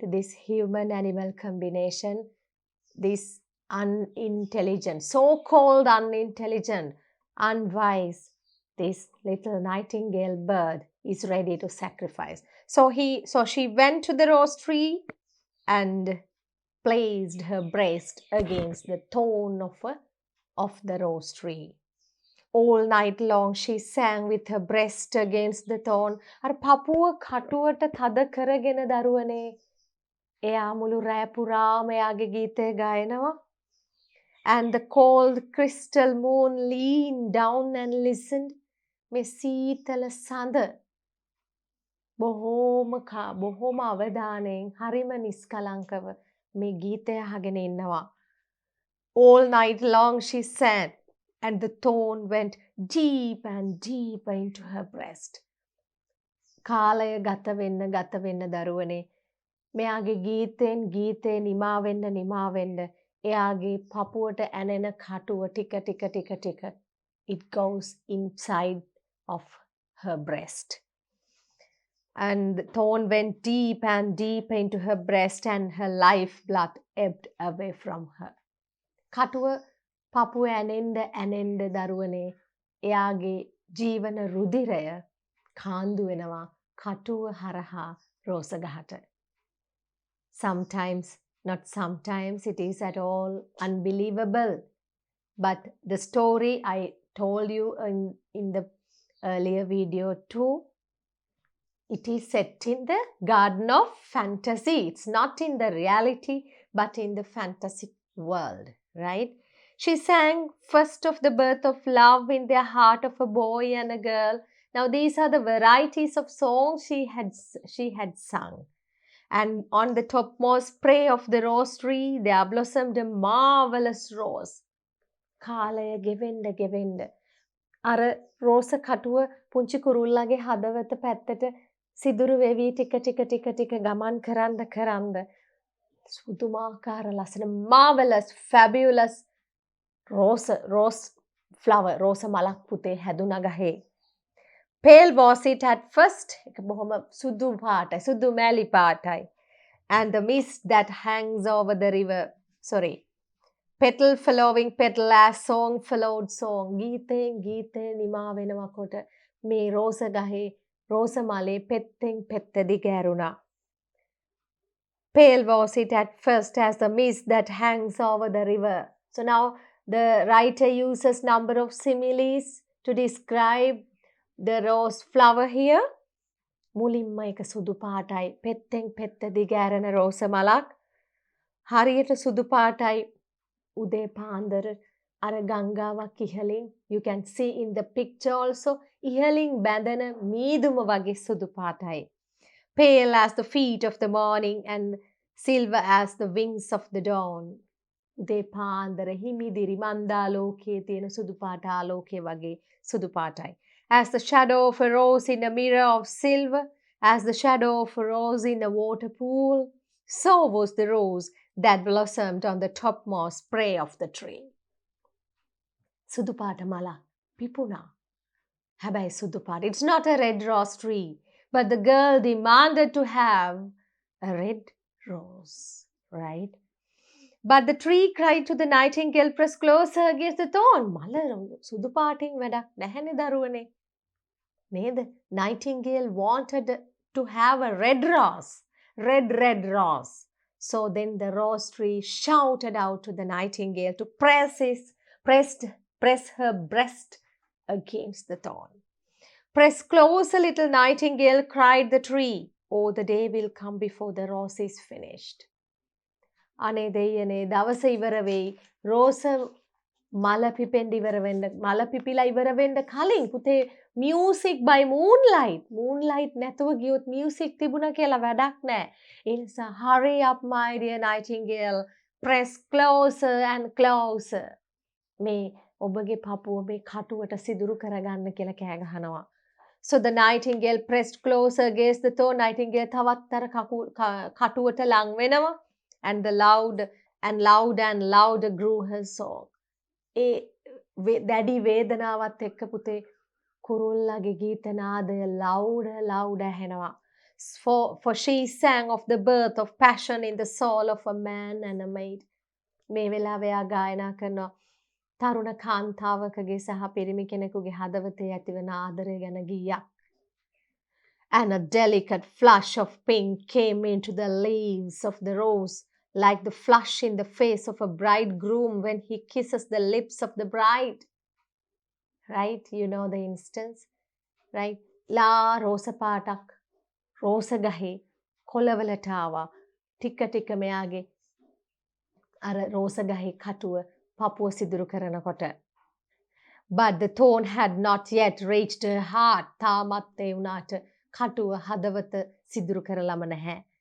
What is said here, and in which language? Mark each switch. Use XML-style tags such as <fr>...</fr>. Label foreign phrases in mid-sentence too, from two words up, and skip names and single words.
<en>This human-animal combination, this unintelligent, so-called unintelligent, unwise, this little nightingale bird is ready to sacrifice. So she went to the rose tree and placed her breast against the thorn of the rose tree. All night long she sang with her breast against the thorn.</en> <si>අර පපුව කටුවට තද කරගෙන දරුවනේ එයා මුළු රෑ පුරාම එයාගේ ගීතය ගයනවා.</si> <en>And the cold crystal moon leaned down and listened.</en> <si>මේ සීතල සඳ බොහෝම අවධානයෙන් හරිම නිස්කලංකව මේ ගීතය අහගෙන ඉන්නවා.</si> <en>All night long she sang, and the thorn went deep and deeper into her breast.</en> <si>කාලය ගත වෙන්න දරුවනේ මෙයාගේ ගීතේ නිමා වෙන්න එයාගේ පපුවට ඇනෙන කටුව ටික</si> <en>it goes inside of her breast. And the thorn went deep and deep into her breast, and her lifeblood ebbed away from her.</en> <si>කටුව පපුව ඇනෙන්න දරුවනේ එයාගේ ජීවන රුධිරය කාන්දු වෙනවා කටුව හරහා රෝසගහට.</si> <en>Not sometimes, it is at all unbelievable. But the story I told you in the earlier video too, it is set in the garden of fantasy. It's not in the reality, but in the fantasy world, right? She sang first of the birth of love in the heart of a boy and a girl. Now these are the varieties of songs she had sung. And on the topmost spray of the rose tree, there blossomed a marvelous rose.</en> <si>කාලය ගෙවෙන්න අර රෝස කටුව පුංචි කුරුල්ලාගේ හදවත පැත්තට සිදුරු වෙවි ටික ගමන් කරන්න සුදුමාකාර ලස්සන</si> <en>marvelous, fabulous rose flower,</en> <si>රෝස මලක් පුතේ හැදුනා ගහේ.</si> <en>Pale was it at first,</en> <si>එක බොහොම සුදු පාටයි, සුදු මැලි පාටයි.</si> <en>And the mist that hangs over the river, petal following petal as song followed song.</en> <si>ගීතේ නිමා වෙනකොට මේ රෝස ගහේ රෝස මලේ පෙත්තෙන් පෙත්ත දිගෑරුණා.</si> <en>Pale was it at first as the mist that hangs over the river. So now the writer uses number of similes to describe the rose flower here.</en> <si>මුලින්ම එක සුදු පාටයි පෙත්තෙන් පෙත්ත දිගෑරෙන රෝස මලක්. හරියට සුදු පාටයි උදේ පාන්දර අර ගංගාවක් ඉහලින්.</si> <en>You can see in the picture also</en> <si>ඉහලින් බැඳෙන මීදුම වගේ සුදු පාටයි.</si> <en>Pale as the feet of the morning and silver as the wings of the dawn.</en> <si>උදේ පාන්දර හිමිදිරි මන්දාලෝකයේ තියෙන සුදු පාට ආලෝකයේ වගේ සුදු පාටයි.</si> <en>As the shadow of a rose in a mirror of silver, as the shadow of a rose in a water pool, so was the rose that blossomed on the topmost spray of the tree.</en> <si>සුදු පාට මලක් පිපුණා. හැබැයි සුදු පාට.</si> <en>It's not a red rose tree, but the girl demanded to have a red rose, right? But the tree cried to the nightingale, press closer against the thorn.</en> <si>මල සුදු පාටින් වැඩක් නැහැනේ දරුවනේ. නේද?</si> <en>Nightingale wanted to have a red rose. Red rose. So then the rose tree shouted out to the nightingale to press her breast against the thorn. Press closer, little nightingale, cried the tree. Oh, the day will come before the rose is finished.</en> <si>අනේ දෙයනේ දවස ඉවර වෙයි. රෝස මල පිපෙන්න ඉවර වෙන්න, මල පිපිලා ඉවර වෙන්න කලින් පුතේ</si> <en>music by moonlight.</en> <si>Moonlight නැතුව ගියොත් music තිබුණා කියලා වැඩක් නැහැ. ඒ නිසා</si> <en>hurry up my dear nightingale, press closer and closer.</en> <si>මේ ඔබගේ පපුව මේ කටුවට සිදුරු කරගන්න කියලා කෑ ගහනවා.</si> <en>So the nightingale pressed closer against the thorn.</en> <si>Nightingale තවත්තර කටුවට ලං වෙනවා.</si> <en>And the louder grew her song.</en> <si>ඒ දැඩි වේදනාවත් එක්ක පුතේ කුරුල්ලගේ ගීතනාදය louder ඇහෙනවා.</si> <en>For she sang of the birth of passion in the soul of a man and a maid.</en> <si>මේ වෙලාවේ ආ ගායනා කරනවා තරුණ කාන්තාවකගේ සහ පිරිමි කෙනෙකුගේ හදවතේ ඇතිවන ආදරය ගැන ගීයක්.</si> <en>And a delicate flush of pink came into the leaves of the rose, like the flush in the face of a bridegroom when he kisses the lips of the bride. Right? You know the instance? Right?</en> <si>La rosa පාටක් රෝස ගහේ කොළවලට ආවා. ටික මෙයාගේ අර රෝස ගහේ කටුව පපුව සිදුරු කරනකොට.</si> <en>But the thorn had not yet reached her heart.</en> <si>තාමත් ඒ වුණාට කටුව හදවත සිදුරු කරලම නැහැ.</si>